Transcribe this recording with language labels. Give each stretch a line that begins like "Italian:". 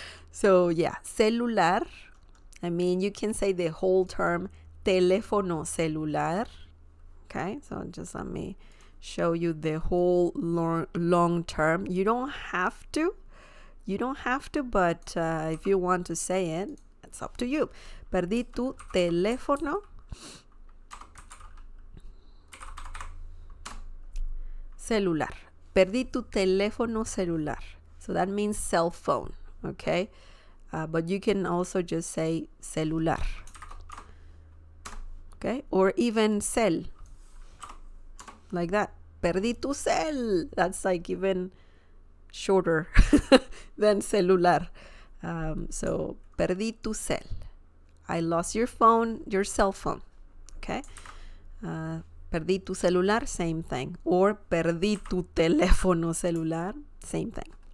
English: So yeah, celular. I mean, you can say the whole term teléfono celular. Okay, so just let me show you the whole long term. You don't have to. But if you want to say it, it's up to you.
Spanish: Perdí tu teléfono celular. Perdí tu teléfono celular.
English: So that means cell phone, okay? But you can also just say celular, okay? Or even cel, like that.
Spanish: Perdí tu cel.
English: That's like even shorter than celular. So,
Spanish: perdí tu cel.
English: I lost your phone, your cell phone, okay?
Spanish: Perdí tu celular,
English: same thing.
Spanish: Or perdí tu teléfono celular,
English: same thing.